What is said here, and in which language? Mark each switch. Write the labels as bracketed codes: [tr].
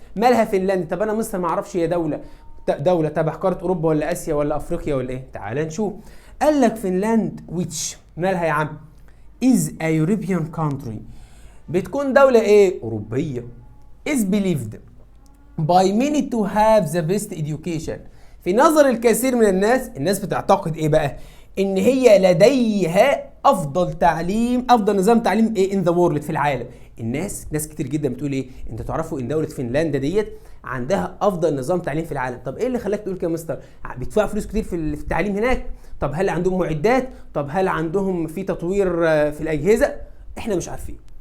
[ar] مالها فنلندا؟ طب انا مستر ما اعرفش هي دولة تبع قارة اوروبا ولا اسيا ولا افريقيا ولا ايه؟ تعال نشوف. قال لك فنلند [en] which [ar] مالها يا عم؟ [en] is a European country، [ar] بتكون دولة ايه؟ اوروبية. [en] is believed by many to have the best education. [ar] في نظر الكثير من الناس بتعتقد ايه بقى؟ ان هي لديها افضل تعليم، افضل نظام تعليم ايه [en] in the world، [ar] في العالم. ناس كتير جدا بتقول ايه؟ انتوا تعرفوا ان دولة فنلندا ديت عندها افضل نظام تعليم في العالم. طب ايه اللي خلاك تقول كده يا مستر؟ بيدفعوا فلوس كتير في التعليم هناك؟ طب هل عندهم معدات؟ طب هل عندهم في تطوير في الاجهزة؟ احنا مش عارفين.